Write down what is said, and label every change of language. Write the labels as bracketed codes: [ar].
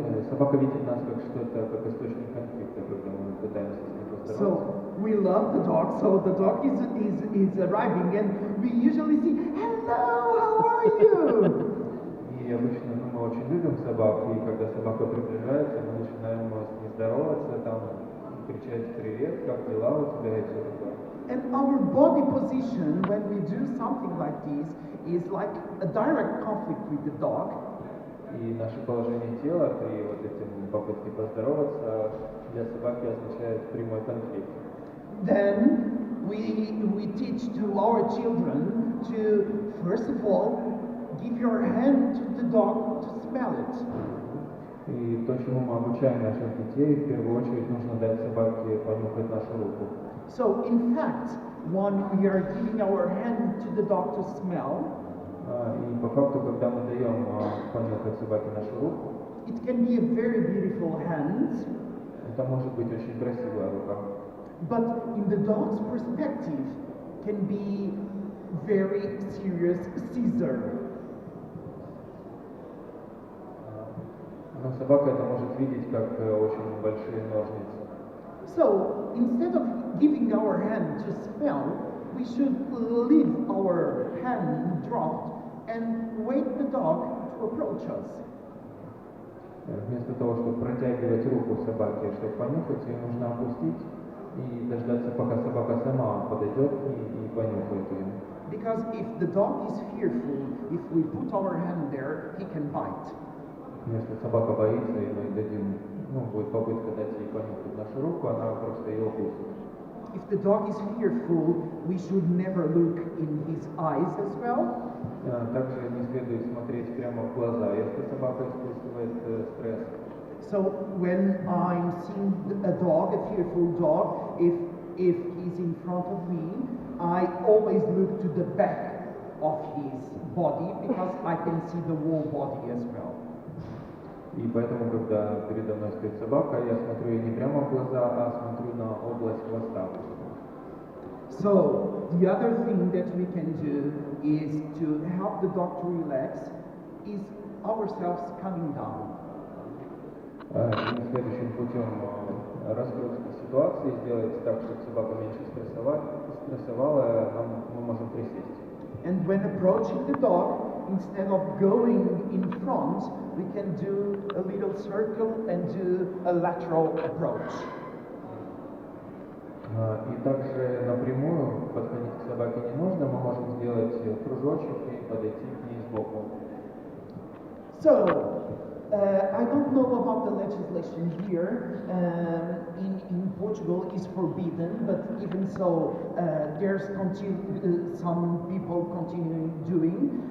[ru] Собака видит нас как что-то, как источник конфликта, когда мы пытаемся с ним поздороваться. [en] So we love the dog. So the dog is arriving, and we usually say, "Hello, how are you?" [ru] И обычно мы очень любим собак, и когда собака приближается, мы начинаем с ней здороваться, там кричать привет, как дела у тебя и все такое. [en] And our body position when we do something like this is like a direct conflict with the dog. [ru] И наше положение тела при вот этим попытке поздороваться для собаки означает прямой конфликт. [en] Then we teach to our children to first of all give your hand to the dog to smell it. [ru] И то, чему мы обучаем наших детей, в первую очередь нужно дать собаке понюхать нашу руку. [en] So in fact, when we are giving our hand to the dog to smell, [ru] И по факту, когда мы даем понюхать собаке нашу руку, [en] it can be a very beautiful hand, [ru] это может быть очень красивая рука. [en] but in the dog's perspective can be very serious scissor. [ru] Но собака это может видеть как очень большие ножницы. [en] So instead of giving our hand to smell, we should leave our hand dropped and wait the dog to approach us. [ru] Вместо того, чтобы протягивать руку собаке, чтобы понюхать, ее нужно опустить и дождаться, пока собака сама подойдет и понюхает ее. [en] Because if the dog is fearful, if we put our hand there, he can bite. [ru] Если собака боится, и мы дадим, будет попытка дать ей понюхать нашу руку, она просто ее укусит. [en] If the dog is fearful, we should never look in his eyes as well. [ru] Также не следует смотреть прямо в глаза, если собака испытывает стресс. [en] So when I'm seeing a dog, a fearful dog, if he's in front of me, I always look to the back of his body because I can see the whole body as well. [ru] И поэтому, когда передо мной стоит собака, я смотрю ей не прямо в глаза, а смотрю на область хвоста. [en] So the other thing that we can do is to help the dog to relax is ourselves calming down. [ru] И следующим путем раскрутки ситуации сделать так, чтобы собака меньше стрессовала, мы можем присесть. [en] And when approaching the dog, instead of going in front, we can do a little circle and do a lateral approach. [ru] И также напрямую подходить к собаке не нужно, мы можем сделать кружочек и подойти к ней сбоку. [en] So, I don't know about the legislation here. In Portugal is forbidden, but even so, there's some people continuing doing.